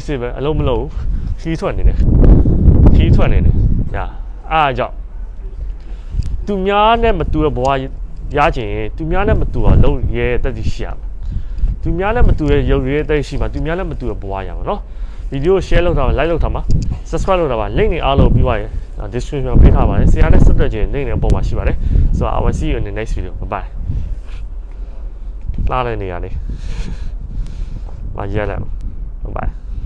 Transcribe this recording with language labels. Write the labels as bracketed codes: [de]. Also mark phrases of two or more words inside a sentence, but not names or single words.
[my] စစ်ပဲအလုံးမလုံးခီးထွက်နေတယ်ညာအားကြောင့်သူများနဲ့မတူတဲ့ဘဝရချင်သူများနဲ့မ တူအောင်လုံးရဲတက်တည်ရှိရမယ်သူများနဲ့မတူတဲ့ရုပ်ရဲတက်ရှိမှာသူများနဲ့မတူတဲ့ဘဝရမှာနော်ဗီဒီယို share လုပ်ထားပါ like လုပ်ထားပါ subscribe လုပ်ထားပါ link တွေအားလုံးပြီးသွားရင် description ပေးထားပါတယ်ဆရာနဲ့ဆက်သွယ်ခြင်း link တွေအပေါ်မှာရှိပါတယ်ဆိုတော့ [en] I will see you in the next video bye bye [my] လာတဲ့နေရာလေးမရက်လိုက် bye bye